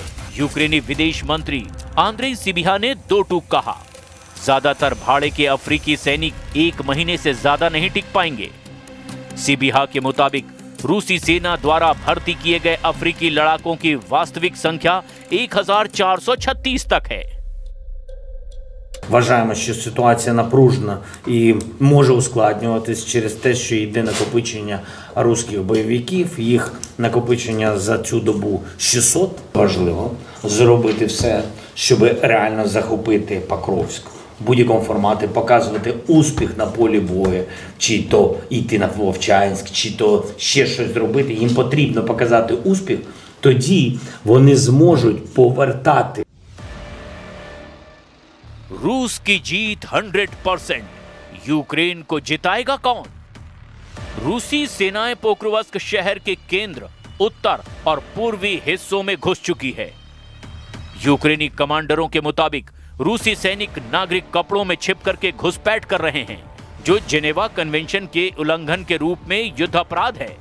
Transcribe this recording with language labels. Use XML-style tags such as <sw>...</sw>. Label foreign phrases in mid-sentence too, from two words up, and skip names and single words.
<hi>यूक्रेनी विदेश मंत्री आंद्रेई सिबिहा ने 2 टूक कहा, ज्यादातर भाड़े के अफ्रीकी सैनिक 1 महीने से ज्यादा नहीं टिक पाएंगे। सिबिहा के मुताबिक रूसी सेना द्वारा भर्ती किए गए अफ्रीकी लड़ाकों की वास्तविक संख्या 1,436 तक है।</hi> <uk>Вважаємо, що ситуація напружена і може ускладнюватись через те, що йде накопичення русських бойовиків, їх накопичення за цю добу 600. Важливо зробити все, щоб реально захопити Покровськ. В будь-якому форматі показувати успіх на полі бою, чи то йти на Вовчанськ, чи то ще щось зробити. Їм потрібно показати успіх, тоді вони зможуть повертати.</uk> <hi>रूस की जीत 100%, यूक्रेन को जिताएगा कौन? रूसी सेनाएं पोक्रोवस्क शहर के केंद्र, उत्तर और पूर्वी हिस्सों में घुस चुकी है। यूक्रेनी कमांडरों के मुताबिक रूसी सैनिक नागरिक कपड़ों में छिप करके घुसपैठ कर रहे हैं, जो जेनेवा कन्वेंशन के उल्लंघन के रूप में युद्ध अपराध है।</hi>